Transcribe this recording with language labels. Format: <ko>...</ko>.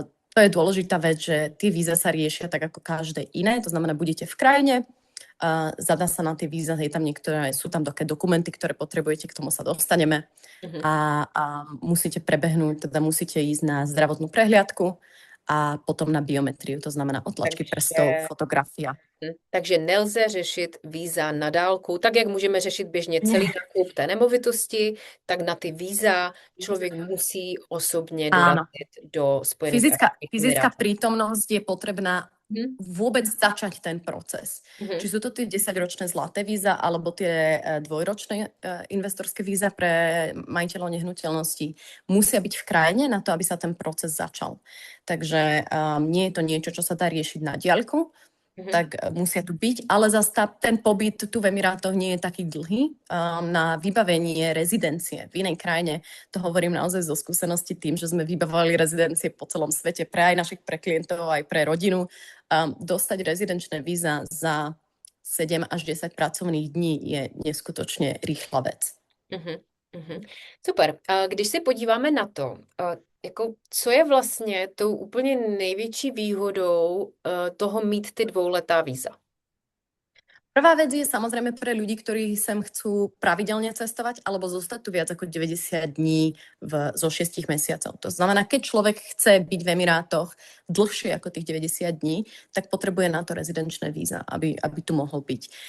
<sk>To je dôležitá vec, že tie víza sa riešia tak ako každé iné, to znamená, budete v krajine, zadá sa na tie víza, sú tam také dokumenty, ktoré potrebujete, k tomu sa dostaneme a musíte prebehnúť, teda musíte ísť na zdravotnú prehliadku a potom na biometriu, to znamená otlačky prstov, fotografia.</sk> <cs>Takže nelze řešit víza na dálku, tak jak můžeme řešit běžně celý nákup té nemovitosti, tak na ty víza člověk musí osobně dorazit do Spojených</cs> <sk>Fyzická prítomnosť je potrebná vôbec začať ten proces. Či sú to tie 10-ročné zlaté víza, alebo tie dvojročné investorské víza pre majiteľov nehnuteľností musia byť v krajine na to, aby sa ten proces začal. Takže nie je to niečo, čo sa dá riešiť na diaľku, tak musia tu byť, ale zase ten pobyt tu v Emirátoch nie je taký dlhý. Na vybavenie rezidencie v inej krajine, to hovorím naozaj zo skúsenosti tým, že sme vybavovali rezidencie po celom svete pre pre klientov, aj pre rodinu. Dostať rezidenčné víza za 7 až 10 pracovných dní je neskutočne rýchla vec. Super.</sk> <cs>Když se podíváme na to, jako, co je vlastně tou úplně největší výhodou toho mít ty dvouletá víza?</cs> <sk>Prvá vec je samozrejme pre ľudí, ktorí sem chcú pravidelne cestovať alebo zostať tu viac ako 90 dní zo 6 mesiacov. To znamená, keď človek chce byť v Emirátoch dlhšie ako tých 90 dní, tak potrebuje na to rezidenčné víza, aby tu mohol byť.</sk>